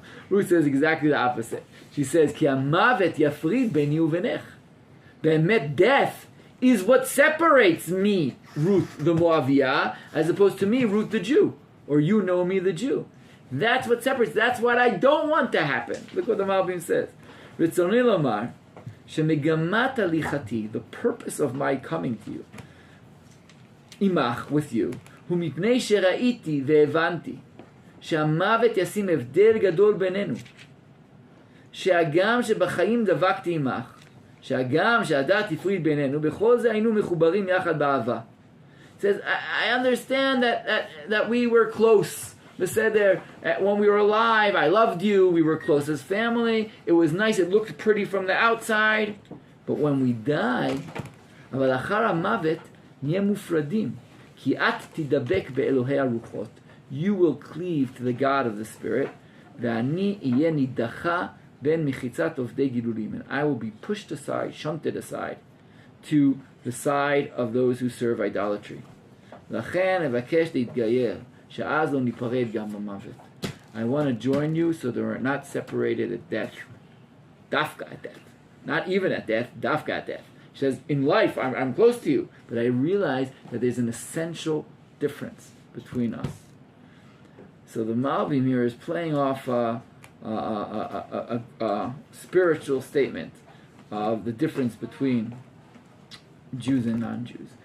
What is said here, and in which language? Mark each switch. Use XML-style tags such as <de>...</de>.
<en>Ruth says exactly the opposite. She says,</en> <he>Ki hamavet yafrid beni uvenech.</he> <en>Be'emet, death is what separates me, Ruth the Moaviyah, as opposed to me, Ruth the Jew, or you know me, the Jew. That's what separates. That's what I don't want to happen. Look what the Malbim says.</en> <he>Ritzoni lomar, shemegamat alichati,</he> <en>the purpose of my coming to you,</en> <he>imach,</he> <en>with you,</en> <he>hu mipnei sheraiti ve'evanti, שהמוות ישים הבדל גדול בינינו, שהגם שבחיים דבקתי עמך, שהגם שהדת הפריד בינינו, בכל זה היינו מחוברים יחד באהבה.</he> <en>It says, I understand that we were close. Beseder, when we were alive, I loved you, we were close as family, it was nice, it looked pretty from the outside, but when we die,</en> <he>אבל אחר המוות נהיה מופרדים, כי את תדבק באלוהי הרוחות.</he> <en>You will cleave to the God of the Spirit,</en> <he>ואני אהיה נידחה בין מחיצת עובדי גידולים,</he> <en>and I will be pushed aside, shunted aside, to the side of those who serve idolatry.</en> <he>לכן אבקש להתגייר, שאז לא ניפרד גם במוות.</he> <en>I want to join you so that we're not separated at death. Dafka at death. Not even at death, dafka at death. She says, in life, I'm close to you, but I realize that there's an essential difference between us. So the Malbim here is playing off a spiritual statement of the difference between Jews and non-Jews.</en>